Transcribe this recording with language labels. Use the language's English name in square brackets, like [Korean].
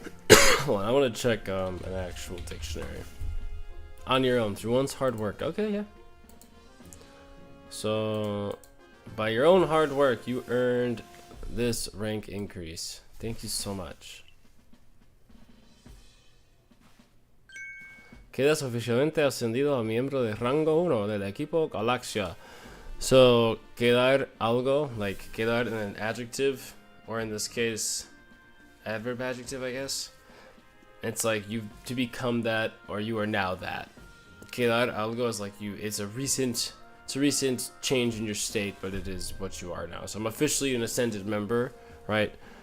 [English] Hold on, I want to check an actual dictionary. On your own, through one's hard work. Okay, yeah. So, by your own hard work, you earned this rank increase. Thank you so much. [Spanish] Quedas oficialmente ascendido a miembro de rango 1 del equipo Galaxia. [English] So, quedar algo, like quedar in an adjective, or in this case, adverb adjective, I guess. It's like you to become that, or you are now that. Quedar algo is like it's a recent change in your state, but it is what you are now. So I'm officially an ascended member, right?